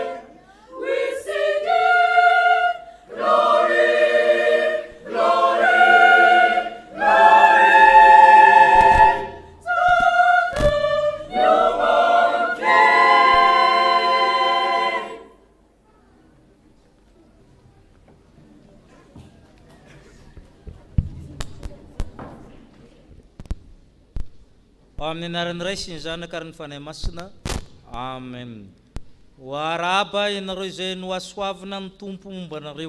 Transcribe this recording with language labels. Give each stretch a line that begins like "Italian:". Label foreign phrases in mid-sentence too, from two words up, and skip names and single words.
English: We sing it. Glory, glory, glory to the newborn King.
Malagasy: Amin'ny anaran'ny Ray sy ny Zanaka ary ny Fanahy Masina. Amen. Ho araba ianareo izay no asoavina ny Tompo mombanareo.